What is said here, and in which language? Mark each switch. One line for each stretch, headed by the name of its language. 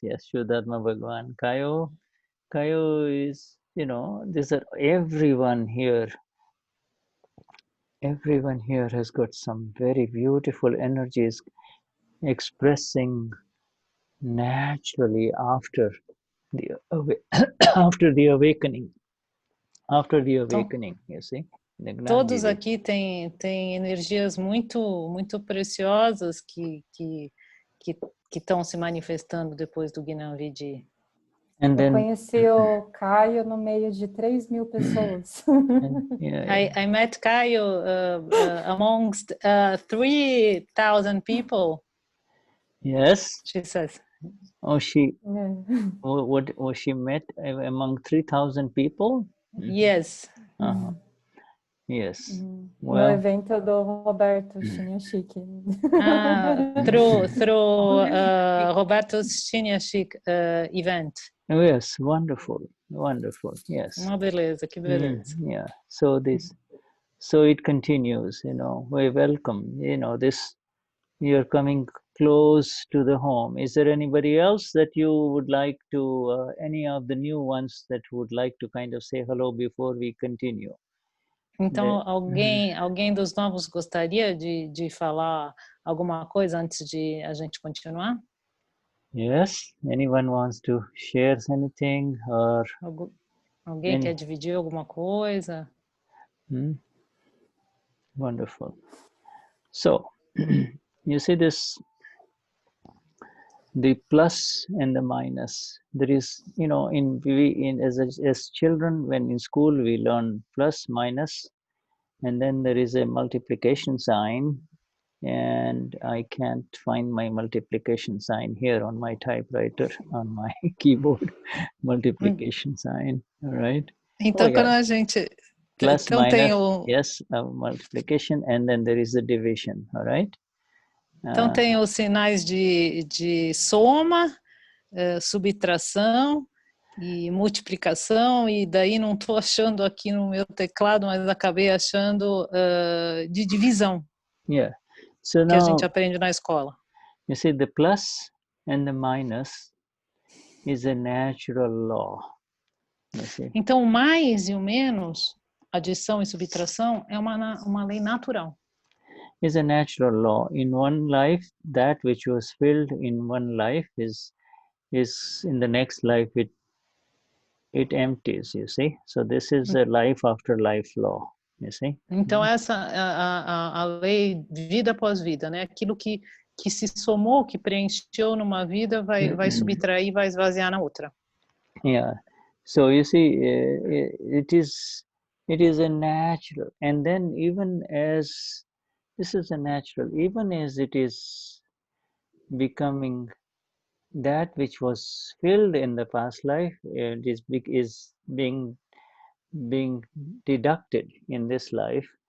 English: Yes, Vishuddhatma Bhagwan. Caio is, you know, everyone here has got some very beautiful energies expressing naturally after the awakening. You see.
Portuguese: Todos aqui têm energias muito preciosas que estão se manifestando depois do Gnan Vidhi. Eu conheci o Caio no meio de 3.000 pessoas.
English: I met Caio amongst 3,000 people. Yes. She says. Oh, she met among 3,000 people? Yes. Yes.
Portuguese: No evento do Roberto Chiniachik.
English: Through Roberto Chiniachik event. Oh, yes, wonderful. Yes.
Portuguese: Uma beleza, que beleza.
English: Yeah. So it continues, you know. We welcome, you know, this. You're coming close to the home. Is there anybody else that you would like to, any of the new ones that would like to kind of say hello before we continue?
Portuguese: Então, alguém dos novos gostaria de falar alguma coisa antes de a gente continuar?
English: Yes, anyone wants to share anything or
Portuguese: alguém quer dividir alguma coisa?
English: Wonderful. So, you see this, the plus and the minus. There is, you know, as children, when in school we learn plus, minus, and then there is a multiplication sign, and I can't find my multiplication sign here on my typewriter, on my keyboard, multiplication sign, all right?
Portuguese: Então, quando a gente...
English: Plus, minus, yes, multiplication, and then there is the division, all right?
Portuguese: Então, tem os sinais de soma, subtração e multiplicação, e daí não estou achando aqui no meu teclado, mas acabei achando de divisão.
English: Yeah. So
Portuguese: que a gente aprende na escola.
English: You see, the plus and the minus is a natural law. You see?
Portuguese: Então, o mais e o menos, adição e subtração, é uma lei natural.
English: Is a natural law. In one life, that which was filled in one life is in the next life it empties, you see. So this is a life after life law, you see.
Portuguese: Então essa a lei vida após vida, né? Aquilo que se somou, que preencheu numa vida, vai subtrair, vai esvaziar na outra.
English: Yeah. So you see, it is It is a natural, and then even as this is a natural, even as it is becoming that which was filled in the past life, it is being deducted in this life.